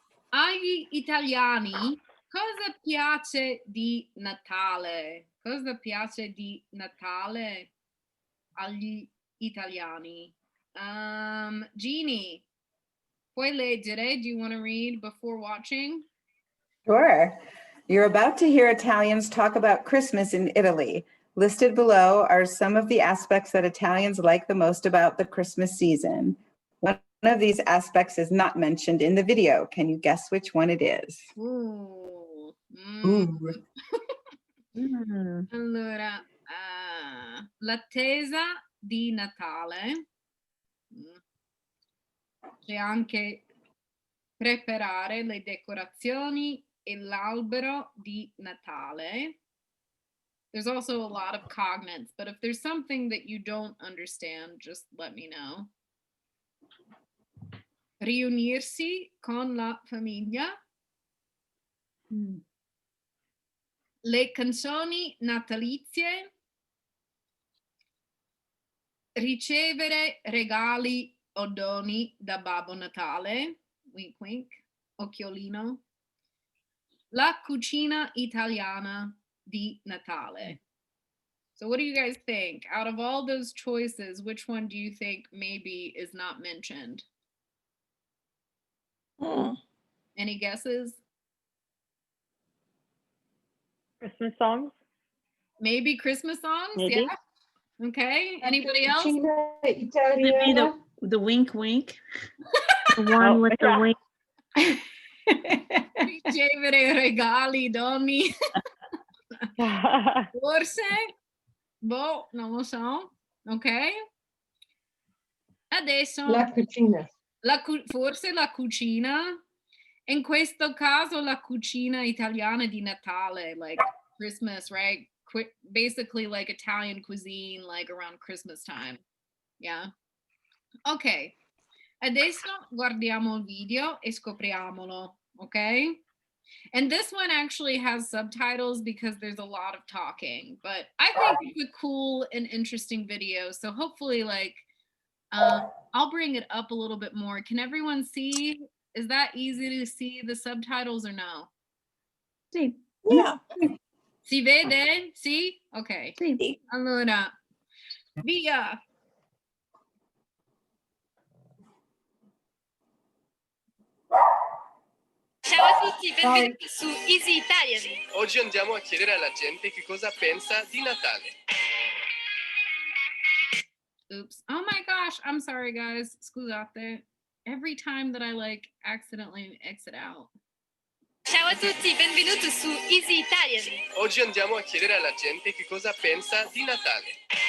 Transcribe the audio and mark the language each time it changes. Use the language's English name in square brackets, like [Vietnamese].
[Italian] Agli italiani cosa piace di Natale? Cosa piace di Natale agli italiani? Jeannie, puoi leggere? [English] Do you want to read before watching? Sure. You're about to hear Italians talk about Christmas in Italy. Listed below are some of the aspects that Italians like the most about the Christmas season. One of these aspects is not mentioned in the video. Can you guess which one it is? Ooh. [Italian] Allora, l'attesa di Natale. C'è anche preparare le decorazioni e l'albero di Natale. [English] There's also a lot of cognates, but if there's something that you don't understand, just let me know. [Italian] Riunirsi con la famiglia. Le canzoni natalizie. Ricevere regali o doni da Babbo Natale. [English] Wink wink. [Italian] Occhiolino. La cucina italiana di Natale. [English] So what do you guys think? Out of all those choices, which one do you think maybe is not mentioned? Any guesses? Christmas songs? Maybe Christmas songs? Maybe. Yeah. Okay. Anybody else? [Italian] Cucina [English] Would it be [Italian] italiana. [English] the wink wink? The one with the yeah. wing. [Italian] Ricevere regali, doni. Forse? Boh, non lo so. Ok. Adesso La cucina. forse la cucina. In questo caso la cucina italiana di Natale, [English] like Christmas, right? Basically like Italian cuisine, like around Christmas time. Yeah. Ok. [Italian] Adesso guardiamo il video e scopriamolo, ok? [English] And this one actually has subtitles because there's a lot of talking, but I think it's a cool and interesting video. So hopefully like, I'll bring it up a little bit more. Can everyone see? Is that easy to see the subtitles or no? [Italian] Sí. [English] Yeah. [Italian] Si vede? Sì? Ok. Sí. Allora, via. Ciao a tutti, benvenuti su Easy Italian. Oggi andiamo a chiedere alla gente che cosa pensa di Natale. [English] Oops. Oh my gosh. I'm sorry, guys. [Italian] Scusate. [English] Every time that I like accidentally exit out. [Italian] Ciao a tutti, benvenuti su Easy Italian. Oggi andiamo a chiedere alla gente che cosa pensa di Natale.